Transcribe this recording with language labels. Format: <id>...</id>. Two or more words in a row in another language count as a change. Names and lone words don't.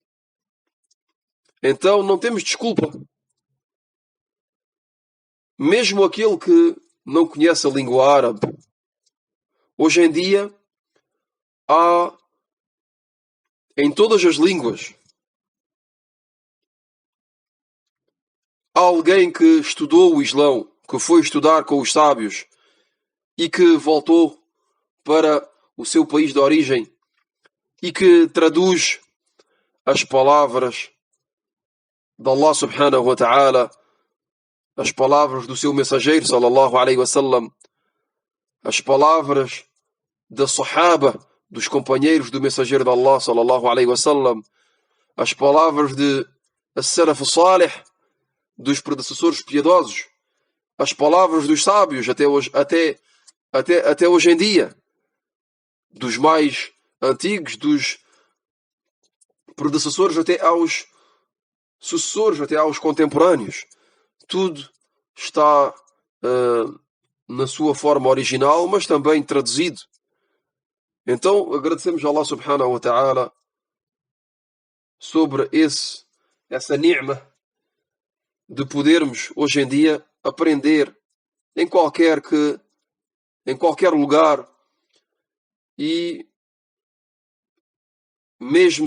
<pt>Então não temos desculpa. Mesmo aquele que não conhece a língua árabe, hoje em dia há em todas as línguas há alguém que estudou o Islão, que foi estudar com os sábios e que voltou para o seu país de origem e que traduz as palavras de</pt> <ar>الله سبحانه وتعالى,</ar> <pt>as palavras do seu mensageiro</pt> <ar>صلى الله عليه</ar> <pt>wasallam, as palavras da sahaba, dos companheiros do mensageiro de Allah</pt> <ar>صلى الله عليه وسلم,</ar> <pt>as palavras de</pt> <ar>السلف الصالح,</ar> <pt>dos predecessores piedosos, as palavras dos sábios até hoje em dia, dos mais antigos, dos predecessores até aos sucessores, até aos contemporâneos. Tudo está na sua forma original, mas também traduzido. Então agradecemos a</pt> <ar>الله سبحانه وتعالى</ar> <pt>sobre essa ni'ma de podermos hoje em dia aprender em qualquer lugar, e mesmo</pt>